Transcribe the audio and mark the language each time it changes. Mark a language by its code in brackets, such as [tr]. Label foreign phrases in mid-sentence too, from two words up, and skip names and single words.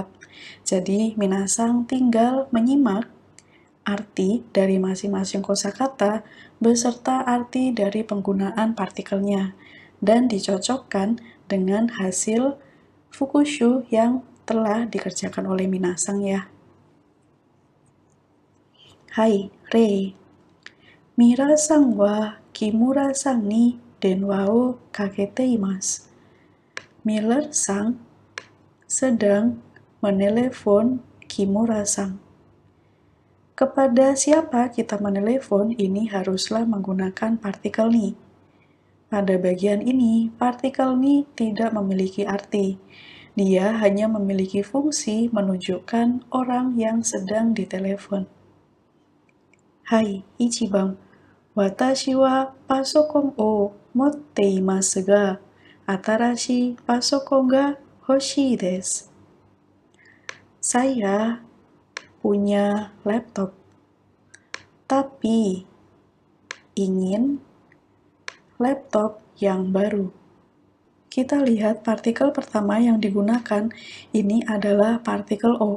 [id] Jadi, minasang tinggal menyimak arti dari masing-masing kosakata beserta arti dari penggunaan partikelnya dan dicocokkan dengan hasil Fukushu yang telah dikerjakan oleh minasang ya. [ja] はい、例. ミラーさんは木村さんに電話をかけています. [id] Miller-san sedang menelepon Kimura-san. Kepada siapa kita menelepon ini haruslah menggunakan partikel ni. Pada bagian ini, partikel ni tidak memiliki arti. Dia hanya memiliki fungsi menunjukkan orang yang sedang ditelepon. [ja] Hai, Ichiban. 私はパソコンを持っていますが、新しいパソコンが欲しいです. Saya punya laptop, tapi ingin laptop yang baru. [id] Kita lihat partikel pertama yang digunakan ini adalah partikel O.